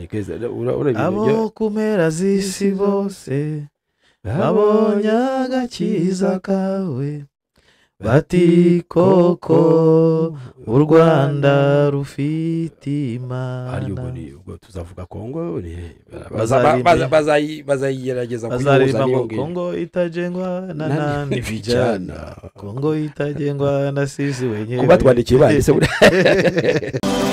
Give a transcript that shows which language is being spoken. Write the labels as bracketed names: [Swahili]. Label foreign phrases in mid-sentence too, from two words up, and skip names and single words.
[Kinyarwanda] Abo kumera z'isi bose babonye agakiza kawe, bati koko u Rwanda rufite Imana. Ubwo tuzavuga Kongo bazayigerageza kuyihuza n'iyo [Swahili] Kongo itajengwa na nani vijana, Kongo itajengwa na sisi wenyewe. [Kinyarwanda] Kuba twandikiye banditse